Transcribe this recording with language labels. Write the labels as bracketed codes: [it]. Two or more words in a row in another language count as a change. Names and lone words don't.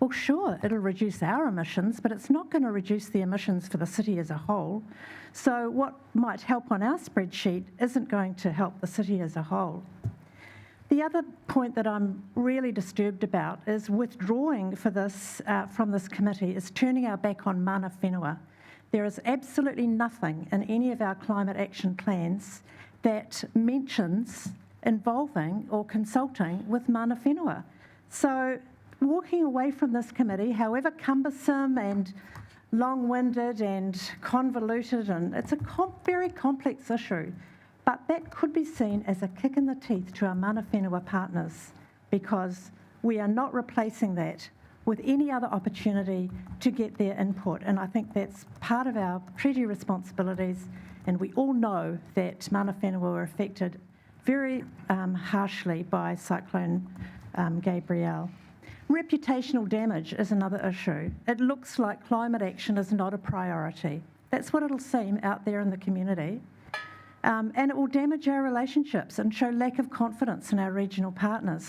[en] Well, sure, it'll reduce our emissions, but it's not going to reduce the emissions for the city as a whole. So what might help on our spreadsheet isn't going to help the city as a whole. The other point that I'm really disturbed about is withdrawing for this, from this committee is turning our back on [mi] mana whenua. [en] There is absolutely nothing in any of our climate action plans that mentions involving or consulting with [mi] mana whenua. [en] So walking away from this committee, however cumbersome and long-winded and convoluted, and it's a very complex issue, but that could be seen as a kick in the teeth to our [mi] mana whenua [en] partners, because we are not replacing that with any other opportunity to get their input. And I think that's part of our treaty responsibilities, and we all know that [mi] mana whenua [en] were affected very harshly by Cyclone Gabrielle. Reputational damage is another issue. It looks like climate action is not a priority. That's what it'll seem out there in the community. And it will damage our relationships and show lack of confidence in our regional partners.